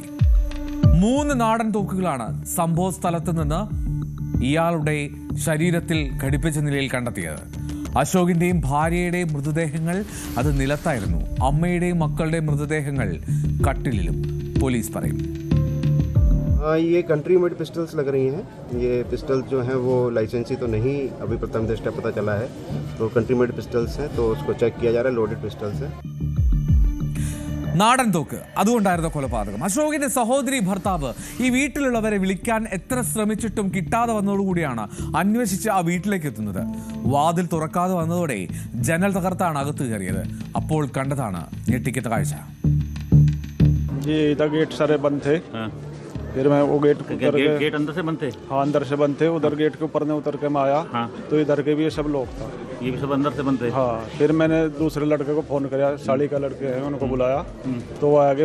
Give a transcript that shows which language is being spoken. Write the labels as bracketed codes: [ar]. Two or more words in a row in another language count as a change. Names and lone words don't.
[ml] 3 നാടൻ തോക്കുകളാണ് സംഭവ സ്ഥലത്ത് നിന്ന് ഇയാളുടെ ശരീരത്തിൽ ഘടിപ്പിച്ച നിലയിൽ കണ്ടെത്തിയത്. അശോകിന്റെയും ഭാര്യയുടെയും മൃതദേഹങ്ങൾ അത് നിലത്തായിരുന്നു. അമ്മയുടെയും മക്കളുടെയും മൃതദേഹങ്ങൾ കട്ടിലിലും, പോലീസ് പറയും. [hi] ये कंट्री मेड पिस्टल्स लग रही हैं. ये पिस्टल जो हैं वो लाइसेंसी तो नहीं अभी प्रथम दृष्टया पता चला है, तो कंट्री मेड पिस्टल्स हैं, तो उसको चेक किया जा रहा है. लोडेड पिस्टल्स हैं. [ml] നാടൻ തോക്ക്, അതുകൊണ്ടായിരുന്നു കൊലപാതകം. അശോകിന്റെ സഹോദരി ഭർത്താവ് ഈ വീട്ടിലുള്ളവരെ വിളിക്കാൻ എത്ര ശ്രമിച്ചിട്ടും കിട്ടാതെ വന്നതോടുകൂടിയാണ് അന്വേഷിച്ച് ആ വീട്ടിലേക്ക് എത്തുന്നത്. വാതിൽ തുറക്കാതെ വന്നതോടെ ജനൽ തകർത്താണ് അകത്ത് കയറിയത്. അപ്പോൾ കണ്ടതാണ് ഞെട്ടിക്കത്ത കാഴ്ച. [hi] फिर मैं वो गेट अंदर से बंद थे? हाँ, अंदर से बंद थे. उधर गेट के ऊपर ने उतर के मैं आया. हाँ. तो इधर के भी ये सब लोग था. ये भी सब अंदर से बंद थे? हाँ. फिर मैंने दूसरे लड़के को फोन किया, साड़ी का लड़के हैं, उनको बुलाया. तो वो आ गए.